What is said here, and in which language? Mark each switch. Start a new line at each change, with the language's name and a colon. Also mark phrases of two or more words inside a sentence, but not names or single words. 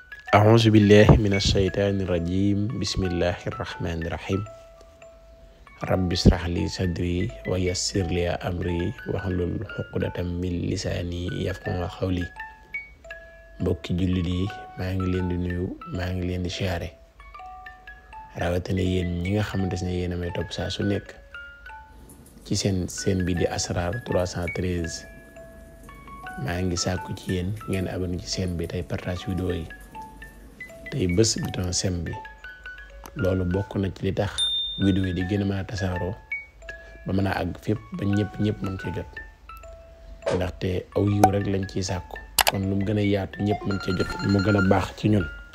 Arabic: أعوذ بالله من الشيطان الرجيم بسم الله الرحمن الرحيم رب اشرح لي صدري ويسر لي أمري واحلل عقدة من لساني يفقهوا قولي
Wolof: mbokki jullit yi maa ngi leen di nuyu maa ngi leen di siyaare rawatina yéen ñi nga xamante ne yéen a may topp saa su nekk ci seen bi di Asrar 313 maa ngi sàkku ci yéen ngeen abonné ci seen bi tey partage vidéo yi tey bés bouton sem bi loolu bokk na ci li tax vidéo yi di gën a mën a tasaaroo ba mën a àgg fépp ba ñëpp mën ci jot ndaxte aw yiw rek lañ ciy sàkku kon lu mu gën a yaatu ñëpp mën ci jot mu gën a baax ci ñun.